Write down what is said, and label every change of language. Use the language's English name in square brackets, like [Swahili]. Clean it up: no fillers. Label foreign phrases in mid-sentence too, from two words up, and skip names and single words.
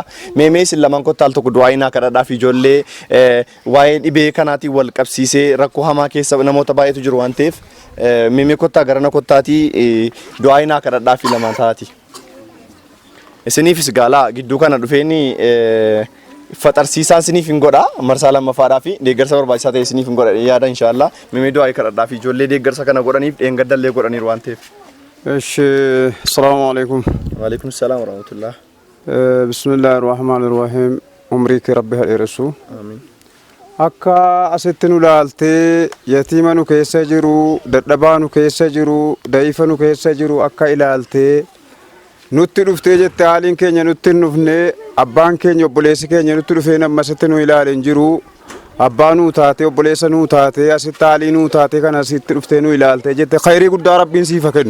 [Oromo] Meemee isin lamaan kottaal tokko du'aayinaa kadhadhaaf ijoollee waa'ee dhibee kanaatiin wal qabsiisee rakkoo hamaa keessa namoota baay'eetu jiru waan ta'eef meemee kottaa garana kottaatii du'aayinaa kadhadhaaf lamaan taati. Isiniifis gaalaa gidduu kana dhufeeni faxarsiisaan isiniif hin godha marsaa lammaffaadhaa fi deeggarsa barbaachisaa ta'e isiniif hin godha yaada inshaallah. Meemee du'aayii kadhadhaaf ijoollee deeggarsa kana godhaniif dheengaddallee godhaniiru waan ta'eef. [Arabic] السلام عليكم. وعليكم السلام ورحمة الله. بسم الله الرحمن الرحيم. [Oromo] Umriiki rabbi hadheeressu. Amiin. Akka asitti nu ilaaltee yatiima nu keessa jiru, dadhabaa nu keessa jiru, da'ifa nu keessa jiru akka ilaaltee nutti dhuftee jette haaliin keenya nutti hin dhufne abbaan keenya obboleessi keenya nutti dhufee nama asitti nu ilaaleen jiru abbaa nuu taatee obboleessa nuu taatee asitti haalii nuu taatee kana asitti dhuftee nu ilaaltee jette khayrii guddaa rabbiin siifa kennu.